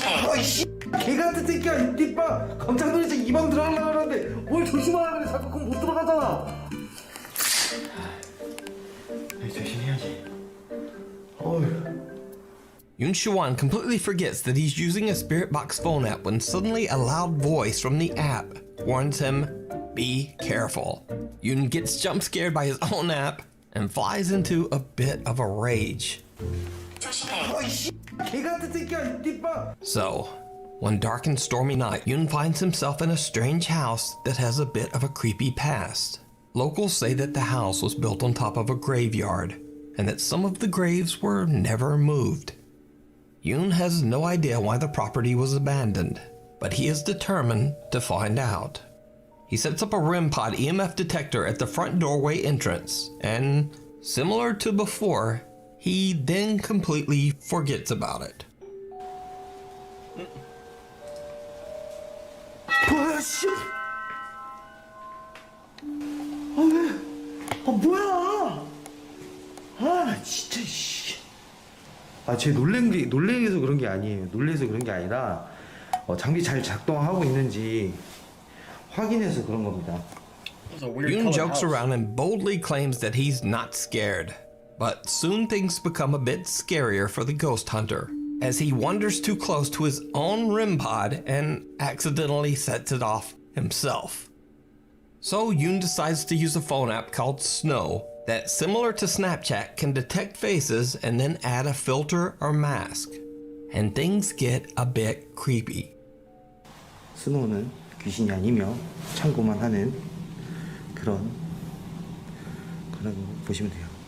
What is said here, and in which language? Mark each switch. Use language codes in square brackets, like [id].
[ko] 아이씨 개 같은 새끼야 이띠빠 깜짝 놀라서 이 방 들어가려고 하는데 뭘 조심하라 그래 자꾸 그럼 못 들어가잖아 조심해야지 어휴 [en] Yoon Shawan completely forgets that he's using a Spirit Box phone app when suddenly a loud voice from the app warns him, be careful. Yoon gets jump scared by his own app and flies into a bit of a rage. [ko] 아이씨 개 같은 새끼야 이띠빠 [en] So, one dark and stormy night, Yoon finds himself in a strange house that has a bit of a creepy past. Locals say that the house was built on top of a graveyard, and that some of the graves were never moved. Yoon has no idea why the property was abandoned, but he is determined to find out. He sets up a REM pod EMF detector at the front doorway entrance, and similar to before, he then completely forgets about it. [ko] 뭐야 씨 왜? 뭐야 아 진짜 씨 쟤 놀래서 그런 게 아니에요. 놀래서 그런 게 아니라 장비 잘 작동하고 있는지 확인해서 그런 겁니다. [en] Yoon jokes around and boldly claims that he's not scared. But soon things become a bit scarier for the ghost hunter, as he wanders too close to his own REM pod and accidentally sets it off himself. So Yoon decides to use a phone app called Snow that, similar to Snapchat, can detect faces and then add a filter or mask. And things get a bit creepy. [ko] 스노우는 귀신이 아니며 참고만 하는 그런 거라고 보시면 돼요.